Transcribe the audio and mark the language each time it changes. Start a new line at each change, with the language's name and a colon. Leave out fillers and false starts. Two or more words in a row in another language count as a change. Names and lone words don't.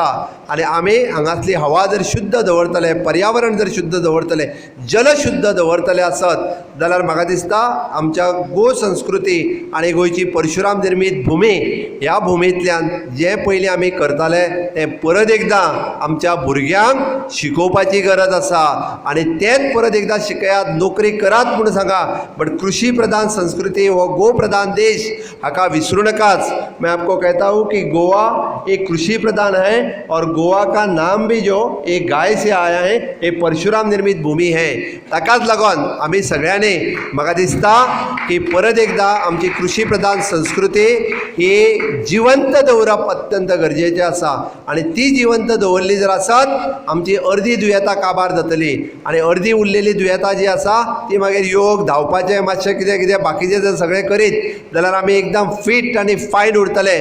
Konkani: आनी आमी हांगासली हवा जर शुद्ध दवरतले, पर्यावरण जर शुद्ध दवरतले, जल शुद्ध दवरतले आसत जाल्यार म्हाका दिसता आमच्या गो संस्कृती आनी गोंयची परशुराम निर्मीत भुमी ह्या भुमींतल्यान जें पयलीं आमी करताले तें परत एकदां आमच्या भुरग्यांक शिकोवपाची गरज आसा. आनी तेंच परत एकदां शिकयात, नोकरी करात म्हणून सांगा, बट कृषी प्रधान संस्कृती हो गो प्रधान देश हाका विसरू नकाच.
Hindi: मैं आपको कहता हूँ कि गोवा एक कृषि प्रधान है और गोवा का नाम भी जो एक गाय से आया है, ये परशुराम निर्मित भूमि है.
Konkani: ताकाच लागून आमी सगळ्यांनी म्हाका दिसता की परत एकदा आमची कृषी प्रधान संस्कृती ही जिवंत दवरप अत्यंत गरजेचें आसा. आनी ती जिवंत दवरली जर आसत आमची अर्दी दुयेंतां काबार जातली. आनी अर्दी उरलेली दुयेंतां जी आसा ती मागीर योग, धांवपाचें, मातशें कितें कितें बाकीचें जर सगळें करीत जाल्यार आमी एकदम फीट आनी फायन उरतले.